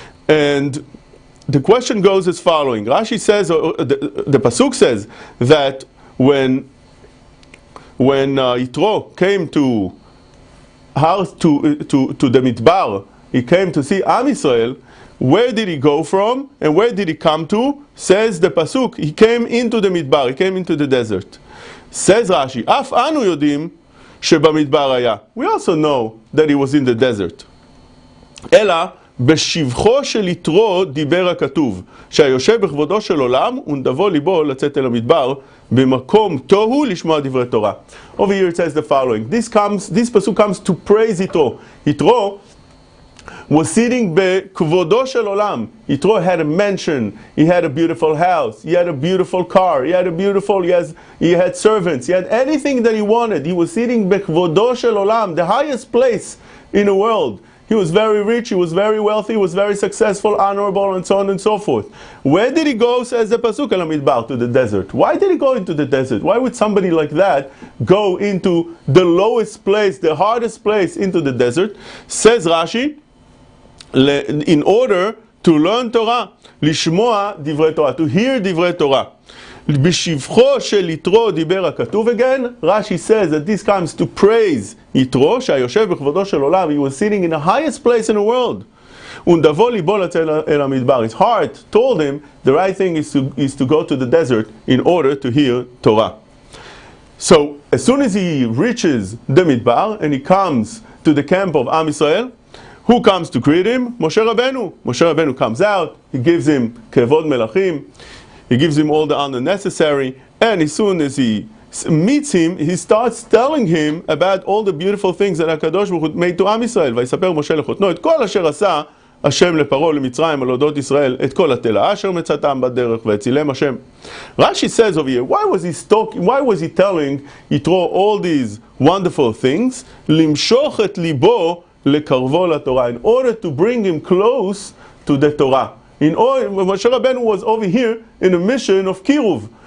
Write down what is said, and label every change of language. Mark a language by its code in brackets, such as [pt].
[en] And the question goes as following. Rashi says, the Pasuk says, that when Yitro came to the Midbar, he came to see Am Yisrael, where did he go from and where did he come to? Says the Pasuk, he came into the Midbar, he came into the desert. [he] Says Rashi, Af anu yodim shebamidbar haya. [en] We also know that he was in the desert. [he] Ela בשבחו של יתרו דיבר הכתוב שהיושב בכבודו של עולם ונדבו ליבו לצאת אל המדבר במקום תוהו לשמוע דברי תורה. [en] Over here it says the following. This pasuk comes to praise Yitro. Yitro was sitting [he] בכבודו של עולם. [en] Yitro had a mansion, he had a beautiful house, he had a beautiful car, he had servants, he had anything that he wanted. He was sitting [he] בכבודו של עולם, [en] the highest place in the world. He was very rich, he was very wealthy, he was very successful, honorable, and so on and so forth. Where did he go, says the Pasuk [he] al Midbar, [en] to the desert? Why did he go into the desert? Why would somebody like that go into the lowest place, the hardest place, into the desert? Says Rashi, in order to learn Torah, [he] לשמוע דברי Torah, [en] to hear דברי Torah. [he] בשבחו של יתרו דיבר הכתוב. [en] Again, Rashi says that this comes to praise יתרו, [he] שהיושב בכבודו של עולם, [en] he was sitting in the highest place in the world. [he] ונדבו ליבו לצאת אל המדבר. [en] His heart told him the right thing is to go to the desert in order to hear Torah. So, as soon as he reaches the Midbar and he comes to the camp of Am Yisrael, who comes to greet him? Moshe Rabbeinu. Moshe Rabbeinu comes out, he gives him [he] kevod melachim, [en] he gives him all the honor necessary, and as soon as he meets him, he starts telling him about all the beautiful things that HaKadosh Baruch Hu made to Am Yisrael. [he] ויספר משה לחותנו את כל אשר עשה השם לפרעה למצרים על אודות ישראל, את כל התלאה אשר מצאתם בדרך והצילם השם. [en] Rashi says over here, why was he telling Yitro all these wonderful things? [he] למשוך את ליבו לקרבו לתורה, [en] in order to bring him close to the Torah. Moshe Rabbeinu was over here in a mission of Kiruv.